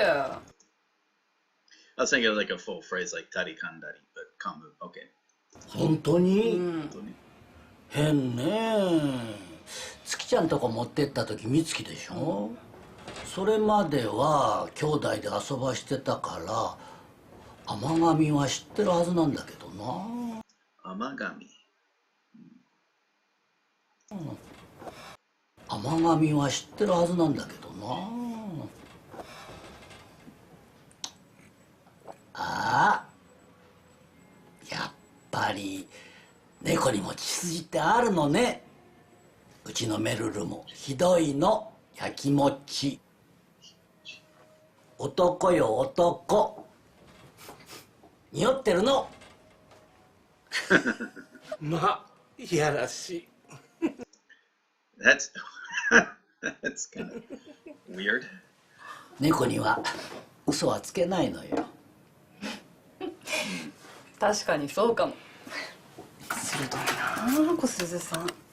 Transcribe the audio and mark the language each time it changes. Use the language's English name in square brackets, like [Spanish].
[English] I was thinking of like a full phrase like Tari Kandari, but Kamu. Okay. [Japanese] 本当に？本当に変ね。月ちゃんとこ持ってった時美月でしょ。それまでは兄弟で遊ばしてたから甘噛みは知ってるはずなんだけどな。甘噛み。甘噛みは知ってるはずなんだけどな。ああ、やっぱり猫にも血筋ってあるのね。うちのメルルもひどいの、やきもち。男よ男、匂ってるの。まあ、いやらしい。 [English] That's that's kind of weird. [Japanese] 猫には嘘はつけないのよ。確かにそうかも。鋭いなあ、小鈴さん。